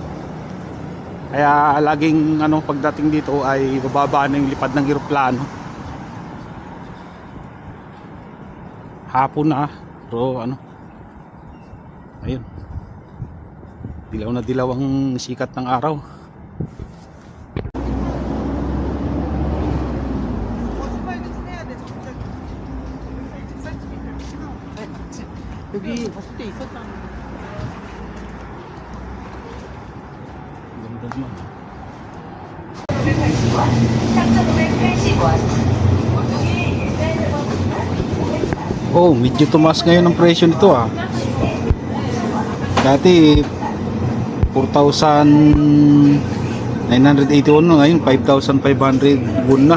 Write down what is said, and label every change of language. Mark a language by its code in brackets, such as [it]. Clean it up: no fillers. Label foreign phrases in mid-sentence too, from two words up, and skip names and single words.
[tl] Kaya laging ano, pagdating dito ay bababa na yung lipad ng aeroplano. Hapon na pero ano, ayun, dilaw na dilaw ang sikat ng araw. [ko] 여기 봤을 때 있었잖아. [tl] Ganda naman. 3,500원. Oh, medyo tumaas ngayon ang presyo nito ah. Dati 4,981 na, ngayon 5,500 won na.